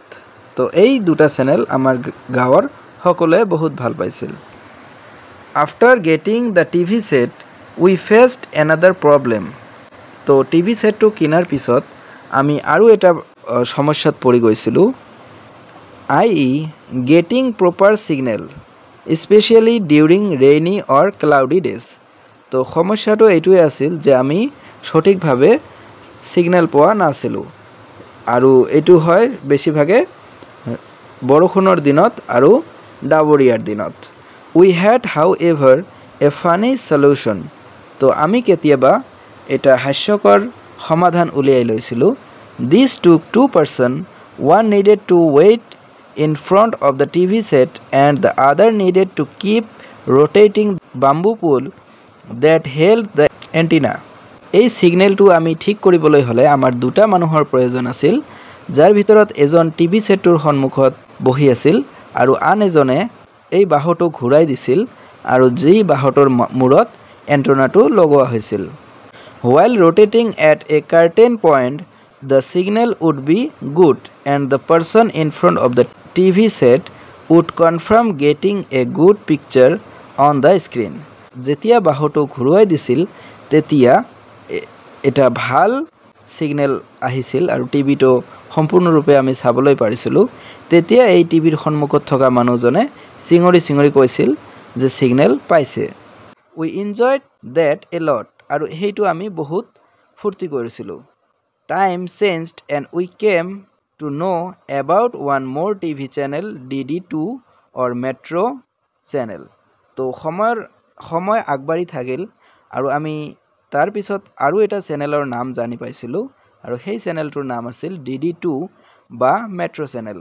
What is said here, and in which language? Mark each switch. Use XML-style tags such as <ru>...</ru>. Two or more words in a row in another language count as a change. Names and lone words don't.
<as>তো এই দুটা চেনেল আমাৰ গাঁৱৰ সকলোৱে বহুত ভাল পাইছিল।</as> <en>After getting the TV set we faced another problem.</en> <as>তো টিভি ছেটটো কিনাৰ পিছত আমি আৰু এটা সমস্যাত পৰি গৈছিলোঁ,</as> <en>i.e. Getting proper signal especially during rainy or cloudy days.</en> <as>তো সমস্যাটো এইটোৱে আছিল যে আমি সঠিকভাৱে ছিগনেল পোৱা নাছিলোঁ আৰু এইটো হয় বেছিভাগে বৰষুণৰ দিনত আৰু ডাৱৰীয়াৰ দিনত।</as> <en>We had however a funny solution.</en> <as>তো আমি কেতিয়াবা এটা হাস্যকৰ সমাধান উলিয়াই লৈছিলোঁ।</as> <en>This took two persons, one needed to wait in front of the TV set and the other needed to keep rotating bamboo pole that held the antenna.</en> <as>এই ছিগনেলটো আমি ঠিক কৰিবলৈ হ'লে আমাৰ দুটা মানুহৰ প্ৰয়োজন আছিল, যাৰ ভিতৰত এজন টিভি ছেটটোৰ সন্মুখত বহি আছিল আৰু আন এজনে এই বাহুটো ঘূৰাই দিছিল আৰু যি বাহুটোৰ মূৰত এণ্টেনাটো লগোৱা হৈছিল।</as> <en>While rotating at a certain point, the signal would be good and the person in front of the TV set would confirm getting a good picture on the screen.</en> <as>যেতিয়া বাহুটো ঘূৰুৱাই দিছিল তেতিয়া এটা ভাল ছিগনেল আহিছিল আৰু টিভিটো সম্পূৰ্ণৰূপে আমি চাবলৈ পাৰিছিলোঁ। তেতিয়া এই টিভিৰ সন্মুখত থকা মানুহজনে চিঞৰি চিঞৰি কৈছিল যে সিগনেল পাইছে।</as> <en>We enjoyed that a lot,</en> <as>আৰু সেইটো আমি বহুত ফূৰ্তি কৰিছিলোঁ।</as> <en>Time changed and we came to know about one more TV channel DD2 or Metro channel.</en> <as>তো সময় আগবাঢ়ি থাকিল আৰু আমি তাৰপিছত আৰু এটা চেনেলৰ নাম জানি পাইছিলোঁ, আৰু সেই চেনেলটোৰ নাম আছিল DD2 বা মেট্ৰ' চেনেল।</as>